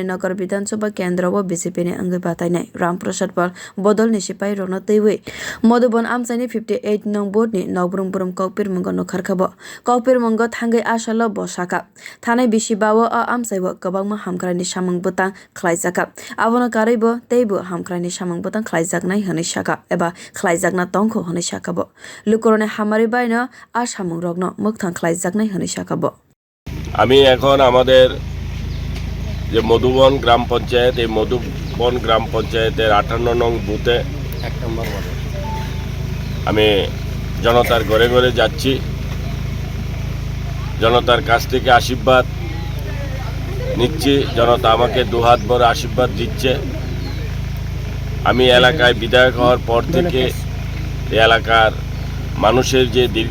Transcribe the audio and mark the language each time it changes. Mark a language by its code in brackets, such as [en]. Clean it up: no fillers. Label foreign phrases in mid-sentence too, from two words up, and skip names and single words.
[trp] Nagar bidhansabha kendra o BJP ni wngwi batainai Ramprasad Paul bodol ni sipai rokno twiwi Madhubon amchaini 58 nong bhooth-ni nokbrum kokpirmungo ongkhorkha bo kokpirmungo thangwi asalo bo sakha thanai bisi bao amchaio kwbangma hamkrai ni samung bwtang khwlaijakha abono karwi bo teibo hamkrai ni samung bwtang khwlaijaknai hinwi sakha eba khwlaijakna tongkhu hinwi sakha bo Lukorogni hamari baino samung rokno mwkthang khwlaijaknai hinwi sakha bo [bn] আমি এখন আমাদের যে মধুবন গ্রাম পঞ্চায়েত এই মধুবন গ্রাম পঞ্চায়েতের 58 নং বুথে 1 নম্বর ওয়ার্ডে আমি জনতার ঘরে ঘরে যাচ্ছি জনতার কাছ থেকে আশীর্বাদ নিচ্ছি জনতা আমাকে দুহাত ভরে আশীর্বাদ দিচ্ছে আমি এলাকায় বিধায়ক হওয়ার পর থেকে এই এলাকার মানুষের যে